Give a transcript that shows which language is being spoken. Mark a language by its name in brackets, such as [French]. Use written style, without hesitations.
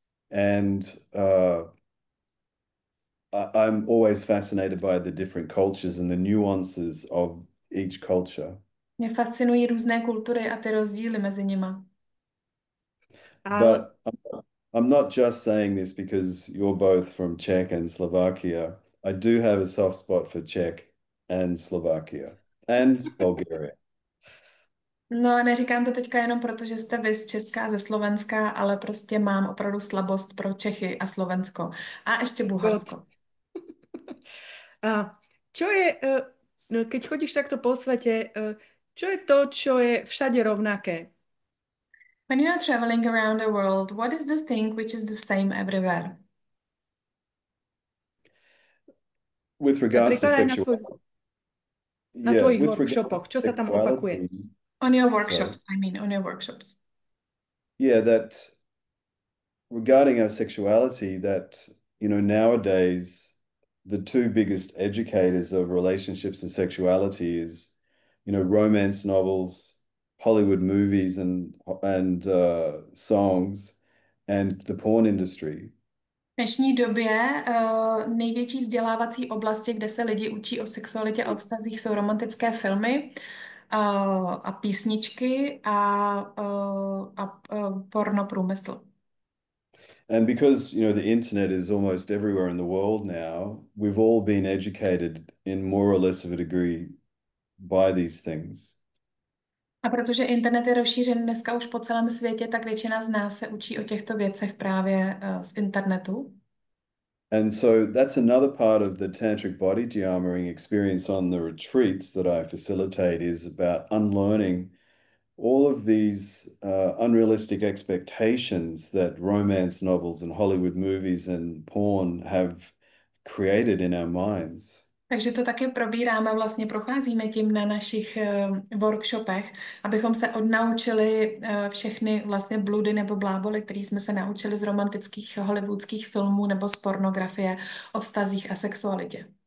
[English] And I'm always fascinated by the different cultures and the nuances of each culture. [Czech] Mě fascinují různé kultury a ty rozdíly mezi nima. [English] But I'm not just saying this because you're both from Czech and Slovakia. I do have a soft spot for Czech and Slovakia and Bulgaria. [Czech] No, neříkám to teďka jenom proto, že jste vy z Česka, ze Slovenska, ale prostě mám opravdu slabost pro Čechy a Slovensko. A ještě Bulharsko. [Slovak] A čo je, no, keď chodíš takto po svete, čo je to, čo je všade rovnaké? [English] When you are traveling around the world, what is the thing which is the same everywhere? With regards to [Slovak] Napríklad aj [English] sexuality, [Slovak] na tvojich workshopoch, čo sa tam opakuje? [English] On your workshops, I mean, on your workshops. Yeah, that regarding our sexuality, that, you know, nowadays, the two biggest educators of relationships and sexuality is, you know, romance novels, Hollywood movies and songs, and the porn industry. [Czech] V dnešní době největší vzdělávací oblasti, kde se lidi učí o sexualitě a o vztazích, jsou romantické filmy a písničky a porno průmysl. [English] And because, you know, the internet is almost everywhere in the world now, we've all been educated in more or less of a degree by these things. [Czech] A protože internet je rozšířen dneska už po celém světě, tak většina z nás se učí o těchto věcech právě z internetu. [English] And so that's another part of the tantric body de-armoring experience on the retreats that I facilitate is about unlearning all of these unrealistic expectations that romance novels and Hollywood movies and porn have created in our minds. [Czech] Takže to taky probíráme, vlastně procházíme tím na našich workshopech, abychom se odnaučili všechny vlastně bludy nebo bláboli, které jsme se naučili z romantických hollywoodských filmů nebo z pornografie o vztazích a sexualitě.